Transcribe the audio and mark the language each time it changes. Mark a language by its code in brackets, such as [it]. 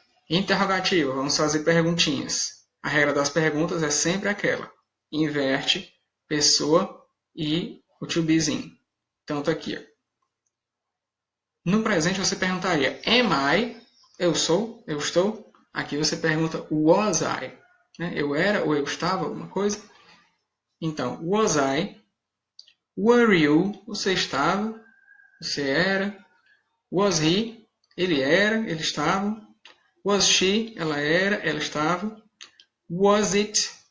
[pt] Interrogativa, vamos fazer perguntinhas. A regra das perguntas é sempre aquela. Inverte pessoa e o to bezinho. Então, tá aqui. Ó. No presente, você perguntaria, [en] am I? [pt] Eu sou? Eu estou? Aqui você pergunta, [en] was I? [pt] Né? Eu era ou eu estava, alguma coisa? Então, [en] was I? Were you? [pt] Você estava? Você era? [en] Was he? [pt] Ele era, ele estava. [en] Was she? [pt] Ela era, ela estava. [en] Was it?